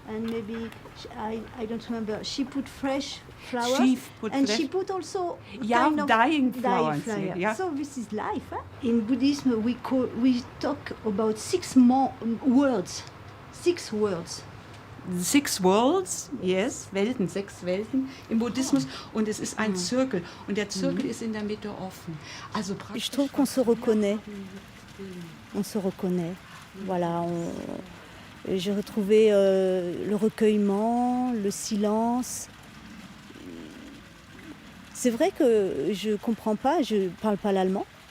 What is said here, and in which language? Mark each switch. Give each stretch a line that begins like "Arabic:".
English: And maybe I don't remember. She put fresh flowers. She put also kind of dying flowers. Yeah. So this is life. Huh? In Buddhism, we talk about six worlds. 6 worlds. 6 worlds, yes,
German: Welten, 6 Welten im Buddhismus und es ist ein Zirkel und der Zirkel ist in der Mitte offen. Also
French: je trouve qu'on se reconnaît. On se reconnaît. Voilà, j'ai retrouvé le recueillement, le silence. C'est vrai que je comprends pas, je parle pas l'allemand.